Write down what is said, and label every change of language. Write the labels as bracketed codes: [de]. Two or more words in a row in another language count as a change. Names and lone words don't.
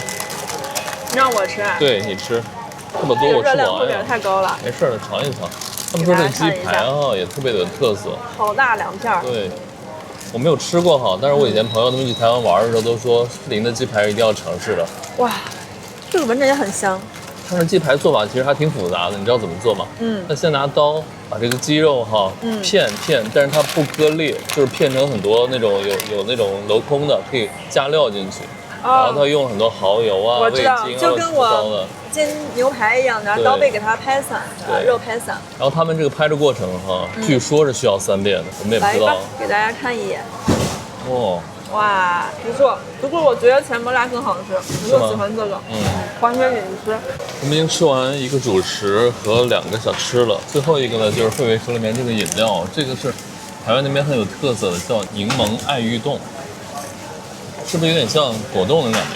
[zh] 你讓我吃啊？對，你吃。這麼多我吃不完。熱量有點太高了。沒事的，嘗一嘗。他們說這個雞排啊，也特別的有特色。好大2片。對。我沒有吃過哈，但是我以前朋友他們去台灣玩的時候都說士林的雞排一定要嘗試的。哇，這個聞着也很香。它的雞排做法其實還挺複雜的，你知道怎麼做嗎？那先拿刀把這個雞肉哈片，但是它不割裂，就是片成很多那種有那種鏤空的，可以加料進去。然後他用很多蠔油啊、味精啊、就跟我煎牛排一樣，拿刀背給它拍散，肉拍散。然後他們這個拍的過程哈，據說是需要3遍的，我們也不知道。來吧，給大家看一眼。哦，哇，不錯。不過我覺得甜不辣更好吃，我喜歡這個。還原飲食。我們已經吃完一個主食和2個小吃了，最後一個呢就是惠維壽裡面這個飲料，這個是台灣那邊很有特色的，叫檸檬愛玉凍。是不是有點像果凍的感覺？